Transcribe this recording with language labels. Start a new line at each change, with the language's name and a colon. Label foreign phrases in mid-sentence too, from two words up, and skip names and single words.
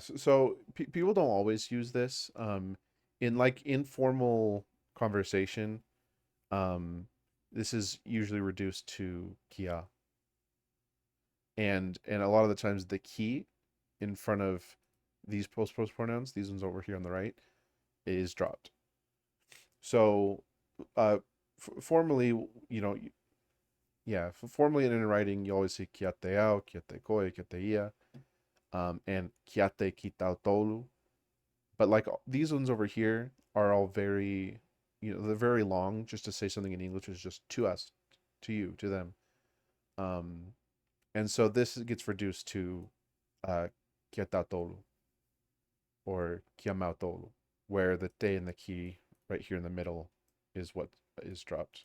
English: So people don't always use this. In like informal conversation, um, this is usually reduced to kia, and a lot of the times the ki in front of these post pronouns, these ones over here on the right, is dropped. So, formally, you know, yeah, formally and in writing, you always say
Tongan: kiate au, kiate koe, kiate ia,
English: and
Tongan: kiate kitau tolu.
English: But like these ones over here are all very, they're very long. Just to say something in English is just to us, to you, to them. Um, and so this gets reduced to kiatatolu or kiamautolu, where the te and the ki right here in the middle is what is dropped.